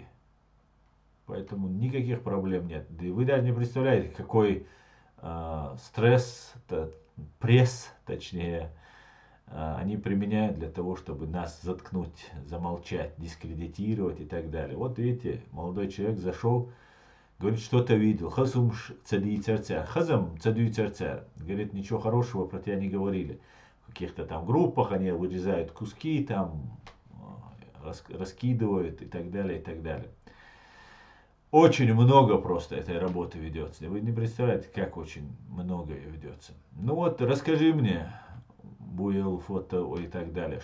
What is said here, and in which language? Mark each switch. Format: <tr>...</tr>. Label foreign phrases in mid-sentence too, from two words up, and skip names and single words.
<ru>Поэтому никаких проблем нет. Да и вы даже не представляете, какой стресс, пресс, точнее, они применяют для того, чтобы нас заткнуть, замолчать, дискредитировать и так далее. Вот видите, молодой человек зашел, говорит, что-то видел. Хазум цади царцар. Хазам цади царцар. Говорит, ничего хорошего про тебя не говорили. В каких-то там группах они вырезают куски, там раскидывают и так далее, и так далее. Очень много просто этой работы ведется. Вы не представляете, как очень много ведется. Ну вот, расскажи мне, Буел, фото и так далее.</ru>